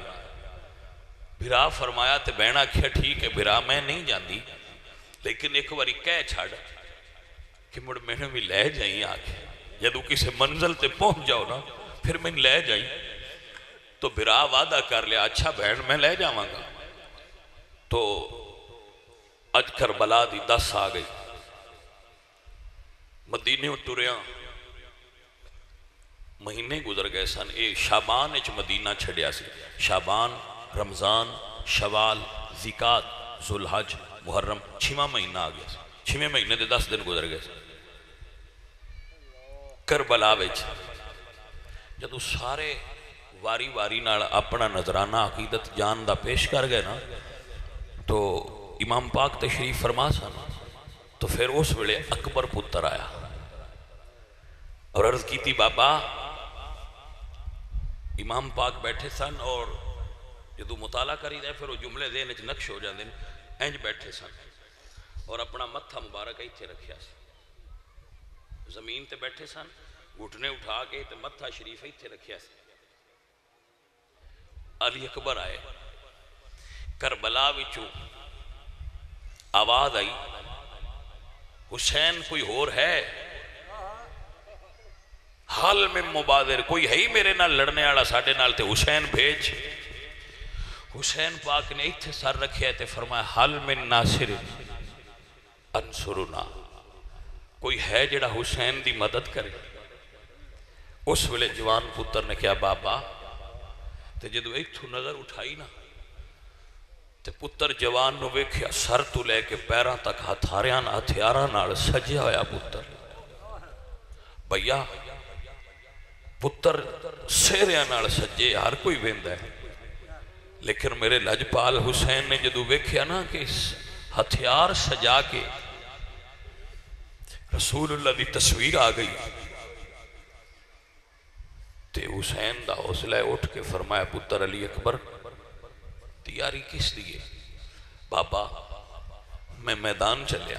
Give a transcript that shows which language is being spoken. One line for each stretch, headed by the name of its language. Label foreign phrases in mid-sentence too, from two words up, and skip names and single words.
Punjabi: بھرا فرمایا تے بہن آکھیا ٹھیک ہے بھرا میں نہیں جاندی، لیکن ایک باری کہہ چھاڑ کہ مڑ میں نے بھی لے جائیں آکھے، جدو کسی منزل تے پہنچ جاؤ نا پھر میں لے جائیں۔ تو بھرا وعدہ کر لیا اچھا بہن میں لے جاواں گا۔ تو اج کربلا دی 10 آ گئی، مدینے ٹریاں مہینے گزر گئے سن۔ اے شابان اچ مدینہ چھڑیا سی، شابان، رمضان، شوال، ذکات، ذوالحج، محرم، 6واں مہینہ آ گیا سی۔ 6ویں مہینے دے 10 دن گزر گئے سن۔ کربلا وچ جدو سارے واری واری نال اپنا نظرانہ عقیدت جان دا پیش کر گئے نا، تو امام پاک تشریف فرما سن، تو پھر اس ویلے اکبر پتر آیا اور
Urdu: عرض کی تھی
Punjabi: بابا، امام پاک بیٹھے سن اور جدو مطالعہ کری دے پھر وہ جملے ذہن وچ نقش ہو جاندے، انج بیٹھے سن اور اپنا متھا مبارک ایتھے رکھیا سی، زمین تے بیٹھے سن، گھٹنے اٹھا کے تے متھا شریف ایتھے رکھیا سی۔ علی اکبر آئے، کربلا وچوں آواز آئی حسین کوئی اور ہے؟ حال میں مبادر کوئی ہے ہی میرے نال لڑنے والا ساڈے نال تے حسین بھیج۔ حسین پاک نے ایتھے سر رکھیا تے فرمایا
Arabic: حال من ناصر، انصرنا،
Punjabi: کوئی ہے جڑا حسین دی مدد کرے؟ اس ویلے جوان پتر نے کہا بابا، تے جدو ایتھوں نظر اٹھائی نا تے پتر جوان نو ویکھیا سر تو لے کے پیراں تک ہتھیاراں نال سجیا ہویا پتر. بھیا پتر سہریاں نال سجے ہر کوئی ویندا ہے، لیکن میرے لجپال حسین نے جدو ویکھیا نا کہ ہتھیار سجا کے رسول اللہ دی تصویر آ گئی تے حسین دا حوصلہ اٹھ کے فرمایا پتر علی اکبر تیاری کس لیے؟ بابا میں میدان چلیا.